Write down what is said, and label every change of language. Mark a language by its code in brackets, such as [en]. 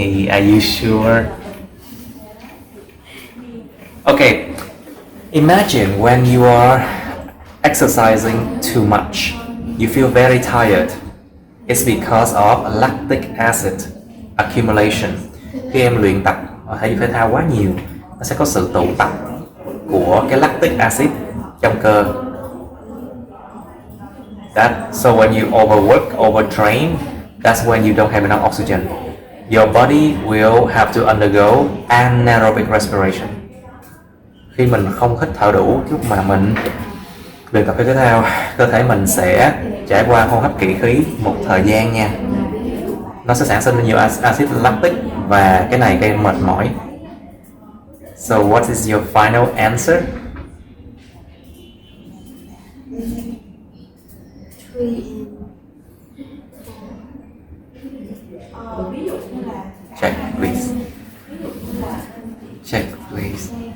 [en] Are you sure? Okay, imagine when you are exercising too much, you feel very tired. It's because of lactic acid accumulation. [vi] Khi em luyện tập thể dục thể thao quá nhiều, nó sẽ có sự tụ tập của cái lactic acid trong cơ. [en] So when you overwork, overtrain, that's when you don't have enough oxygen. Your body will have to undergo anaerobic respiration. [vi] Khi mình không hít thở đủ lúc mà mình luyện tập thể thao, cơ thể mình sẽ trải qua hô hấp kỵ khí một thời gian nha. Nó sẽ sản sinh nhiều axit lactic và cái này gây mệt mỏi. [en] So what is your final answer? Check please. Check please.